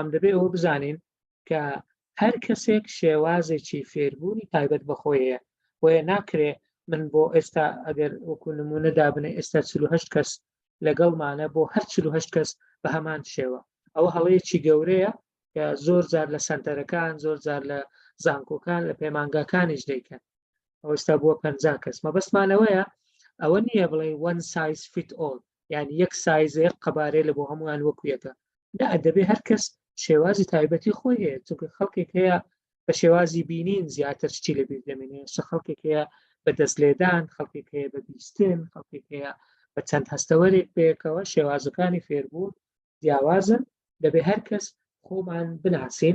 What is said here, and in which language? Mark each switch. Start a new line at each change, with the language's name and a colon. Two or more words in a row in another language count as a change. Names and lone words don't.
Central Kurdish: دەبێت ئەوە بزانین کە هەر کەسێک شێوازێکی فێربوونی تایبەت بەخۆیە وەیە ناکرێ من بۆ ئێستا ئەگەر وەکو نمونە دابنێ ئێستا 48 کەس لەگەڵمانە بۆ هەر 48 کەس بە هەمان شێوە ئەوە هەڵەیەکی گەورەیە کە زۆر جار لە سەنتەرەکان زۆر جار لە زانکۆکان لە پەیمانگاکانیش دەیکەن ئەو ئێستا بووە 50 کەس مەبەستمانەوەیە ئەوە نییە بڵێ
English: one size fit all
Central Kurdish: یعنی یەک سایزەیە قەبارەی لە بۆ هەمووان وەکویەکە دەبێ هەر کەس شێوازی تایبەتی خۆی هەیە چونکە خەڵکێک هەیە بە شێوازی بینین زیاتر چی لەبیر دەمێنێ خەڵکێک هەیە بە دەستلێدان خەڵکێک هەیە بە بیستن خەڵکێک هەیە بە چەند هەستەوەرێک پێکەوە شێوازەکانی فێربوون جیاوازن دەبێ هەر کەس خۆمان بناسین